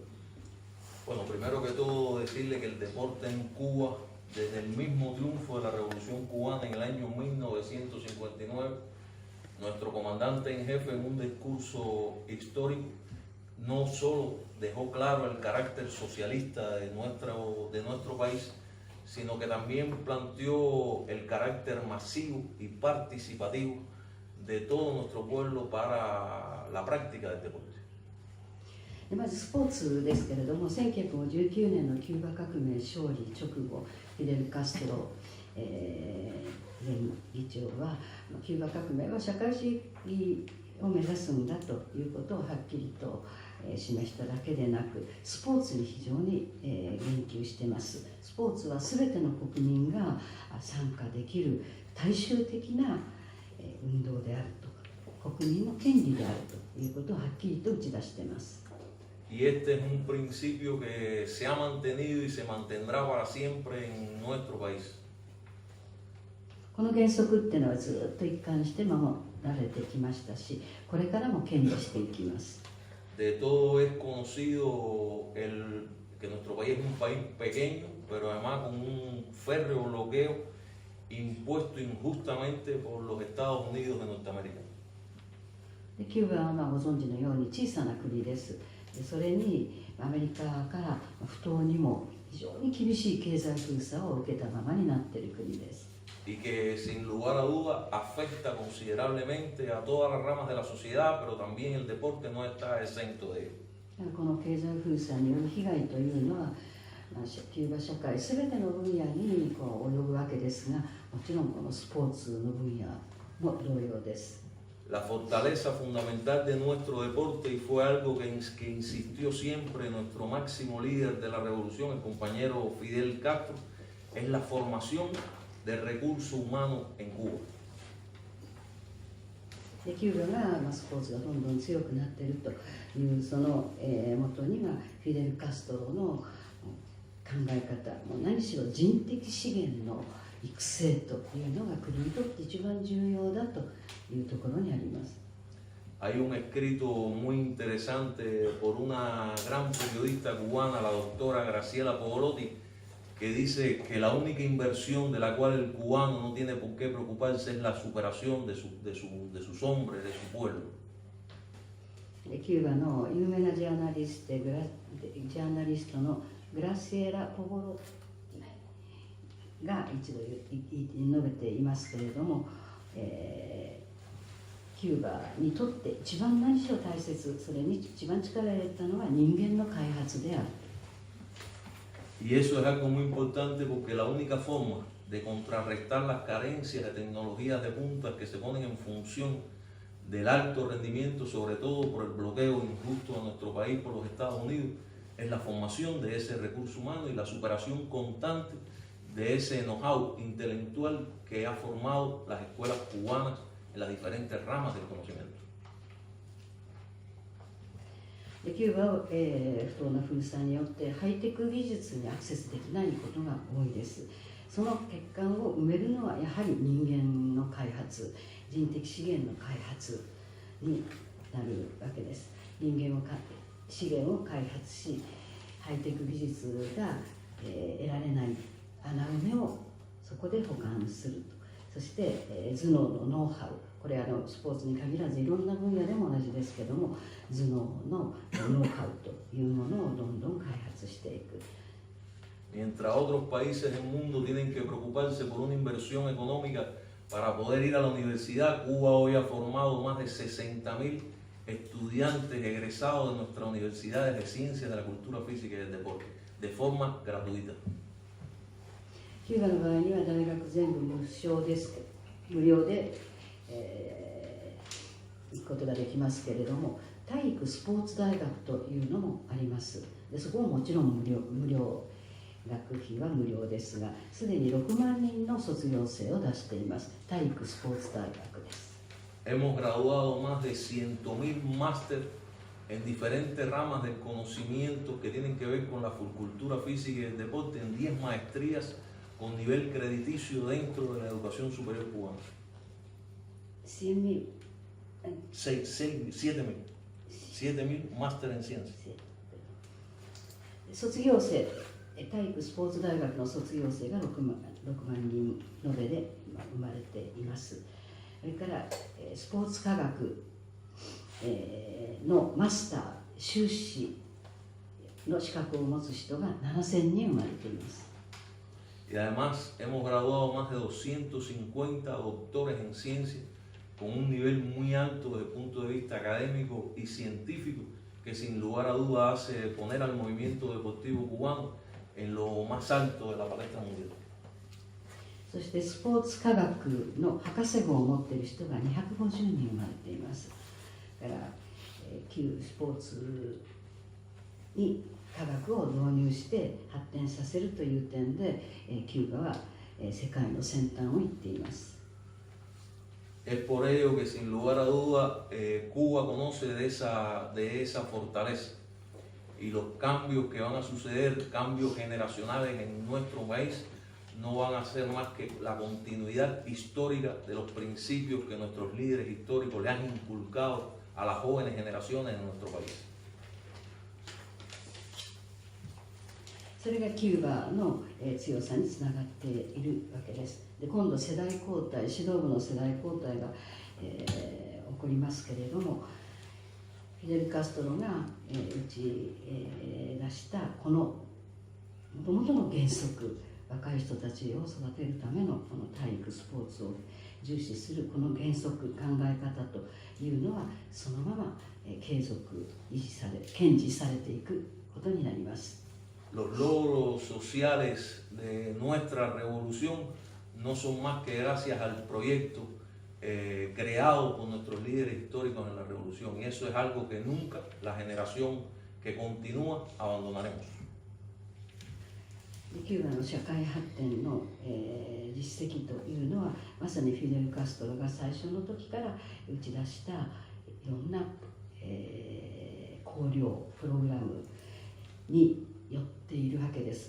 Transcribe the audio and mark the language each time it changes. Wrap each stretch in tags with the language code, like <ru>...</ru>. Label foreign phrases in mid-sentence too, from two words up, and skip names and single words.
<es>Bueno, primero que todo decirle que el deporte en Cuba, desde el mismo triunfo de la Revolución Cubana en el año 1959, nuestro comandante en jefe en un discurso histórico no solo dejó claro el carácter socialista de nuestro país, sino que también planteó el carácter masivo y participativo de todo nuestro pueblo para la práctica del deporte.</es> <ja>まずスポーツですけれども、1959年のキューバ革命勝利直後、フィデル・カストロ前議長は、キューバ革命は社会主義を目指すんだということをはっきりと示しただけでなく、スポーツに非常に言及しています。スポーツは全ての国民が参加できる大衆的な運動であると、国民の権利であるということをはっきりと打ち出しています。</ja> <es>Y este es un principio que se ha mantenido y se mantendrá para siempre en nuestro país.</es> <ja>この原則っていうのはずっと一貫して守られてきましたし、これからも堅持していきます。</ja> <es>De todo es conocido que nuestro país es un país pequeño, pero además con un férreo bloqueo impuesto injustamente por los Estados Unidos de Norteamérica.</es> <ja>でキューバはご存知のように小さな国です。でそれにアメリカから不当にも非常に厳しい経済封鎖を受けたままになっている国です。</ja> <es>Y que sin lugar a duda afecta considerablemente a todas las ramas de la sociedad, pero también el deporte no está exento de ello.</es> <ja>この経済封鎖による被害というのは、キューバ社会すべての分野に及ぶわけですが、もちろんこのスポーツの分野も同様です。</ja> <es>La fortaleza fundamental de nuestro deporte, y fue algo que insistió siempre nuestro máximo líder de la revolución, el compañero Fidel Castro, es la formación del recurso humano en Cuba.</es> <ja>でキューバがスポーツがどんどん強くなっているというその元にはフィデル・カストロの考え方、もう何しろ人的資源の育成というのが国にとって一番重要だというところにあります。</ja> <es>Hay un escrito muy interesante por una gran periodista cubana, la doctora Graciela Pogolotti, que dice que la única inversión de la cual el cubano no tiene por qué preocuparse es la superación de sus hombres, de su pueblo.</es> <ja>キューバの有名なジャーナリストのグラシエラ・ポゴロが一度述べていますけれども、キューバにとって一番何しろ大切、それに一番力を入れたのは人間の開発である。</ja> <es>Y eso es algo muy importante porque la única forma de contrarrestar las carencias de tecnologías de punta que se ponen en función del alto rendimiento, sobre todo por el bloqueo injusto a nuestro país por los Estados Unidos, es la formación de ese recurso humano y la superación constante de ese know-how intelectual que ha formado las escuelas cubanas en las diferentes ramas del conocimiento.</es> <ja>でキューバは、不当な封鎖によってハイテク技術にアクセスできないことが多いです。その欠陥を埋めるのはやはり人間の開発、人的資源の開発になるわけです。資源を開発し、ハイテク技術が、得られない穴埋めをそこで保管すると。そして、頭脳のノウハウ、これスポーツに限らずいろんな分野でも同じですけども、頭脳のノウハウというものをどんどん開発していく。</ja> <es>Mientras otros países del mundo tienen que preocuparse por una inversión económica para poder ir a la universidad, Cuba hoy ha formado más de 60.000 estudiantes egresados de nuestras universidades de ciencias, de la cultura física y del deporte, de forma gratuita.</es> <ja>キューバの場合には大学全部無料で、行くことができますけれども、体育スポーツ大学というのもあります。でそこはもちろん無料、学費は無料ですが、すでに6万人の卒業生を出しています。体育スポーツ大学です。</ja> <es>Hemos graduado más de 100.000 máster en diferentes ramas del conocimiento que tienen que ver con la cultura física y el deporte, en 10 maestrías con nivel crediticio dentro de la educación superior cubana. 7.000 máster en ciencias.</es> <ja>卒業生、体育スポーツ大学の卒業生が6万人延べで生まれています。それからスポーツ科学のマスター、修士の資格を持つ人が7,000人生まれています。</ja> <es>Y además hemos graduado más de 250 doctores en ciencias con un nivel muy alto desde el punto de vista académico y científico que sin lugar a duda hace poner al movimiento deportivo cubano en lo más alto de la palestra mundial.</es> <ja>そしてスポーツ科学の博士号を持っている人が250人生まれています。だから、 旧スポーツに科学を導入して発展させるという点で、キューバは世界の先端を行っています。</ja> <es>Es por ello que sin lugar a duda Cuba conoce de esa fortaleza y los cambios que van a suceder, cambios generacionales en nuestro país, no van a ser más que la continuidad histórica de los principios que nuestros líderes históricos le han inculcado a las jóvenes generaciones en nuestro país.</es> <ja>それがキューバの強さにつながっているわけです。で、今度世代交代、指導部の世代交代が、起こりますけれども、フィデル・カストロが、打ち、出したこのもともとの原則、若い人たちを育てるためのこの体育スポーツを重視するこの原則、考え方というのはそのまま継続維持され、堅持されていくことになります。</ja> <es>Los logros sociales de nuestra revolución no son más que gracias al proyecto creado por nuestros líderes históricos en la revolución, y eso es algo que nunca la generación que continúa abandonaremos.</es> <ja>キューバの社会発展の、実績というのはまさにフィデル・カストロが最初の時から打ち出したいろんな、綱領プログラムによっているわけです。</ja>